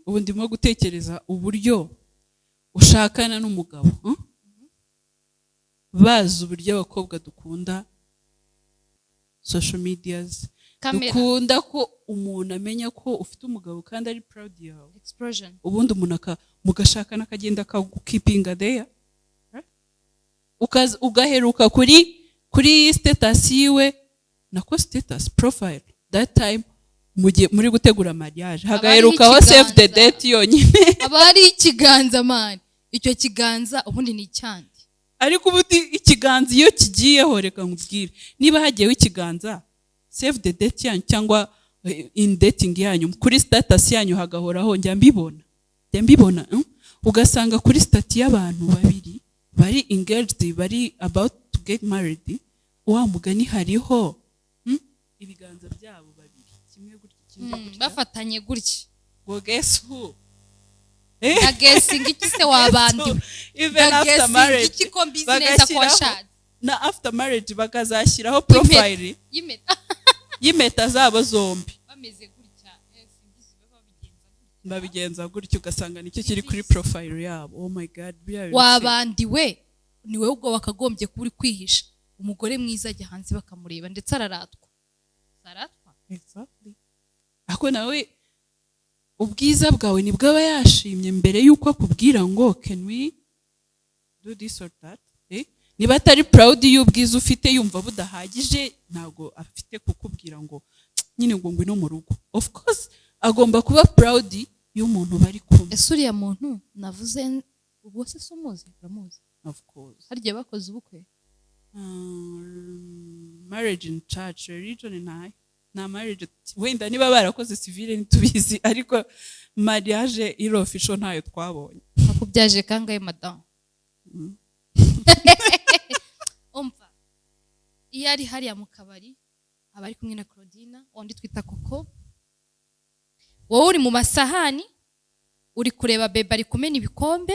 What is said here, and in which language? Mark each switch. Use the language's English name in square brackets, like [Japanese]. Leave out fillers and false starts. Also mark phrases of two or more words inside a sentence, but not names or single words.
[Kinyarwanda] Ubundi mo gutekereza uburyo ushakana n'umugabo, bazi uburyo abakobwa dukunda [English] social medias, [Kinyarwanda] dukunda ko umuntu amenya ko ufite umugabo kandi ari proud yawe. [English] Explosion. [Kinyarwanda] Ubundi umuntu mugashakana akagenda akagukipinga there, ugaheruka kuri status yiwe, nako [English] status profile that time [Kinyarwanda] muri gutegura mariage, hagaherukaho [English] save the date [Kinyarwanda] yonyine. Abari ikiganza man, icyo kiganza ubundi ni cyandi. Ariko ubundi ikiganza iyo kigiyeho reka nkubwire, niba hagiyeho ikiganza [English] save the date [Kinyarwanda] yanyu cyangwa [English] in dating [Kinyarwanda] yanyu kuri status yanyu hagahoraho, njya mbibona ugasanga kuri status y'abantu babiri bari engaged, bari [English] about to get married, [Kinyarwanda] wa mugani hariho ibiganza byabo babiri kimwe gutya bafatanye gutya. [English] Well, guess who? [Kinyarwanda] Na guessing iki se wabandi? [English] Even after marriage [Kinyarwanda] iki ko business akwashaje. na [English] after marriage [Kinyarwanda] bakazashyiraho profile y'impeta zabo zombi bameze gutya babigenza gutyo ugasanga nicyo kiri kuri profile yabo. [English] Oh my god, [Kinyarwanda] wabandiwe ni wowe ubwo wakagombye kuba uri kwihisha. Umugore mwiza ajya hanze bakamureba ndetse araratwa. Exactly. Ako nawe ubwiza bwawe nibwo aba yashimye mbere yuko akubwira ngo [English] can we do this or that. [Kinyarwanda] Niba atari proud y'ubwiza ufite yumva budahagije ntago afite kukubwira ngo nyine ngo ngwino mu rugo. [English] Of course [Kinyarwanda] agomba kuba proud y'umuntu bari kumwe. Ese uriya muntu navuze ubwo se sumuzi uramuzi? [English] Of course. [Kinyarwanda] Harya bakoze ubukwe? [English] Marriage in church, [Kinyarwanda] religion na marriage wenda niba barakoze civile nitubizi ariko mariage iro official ntayo twabonye. Akubyaje kangaye madam? Umva iyo ari hariya mu kabari abari kumwe na Claudina undi twita Koko, wowe uri mu masahani uri kureba bebe ari kumena ibikombe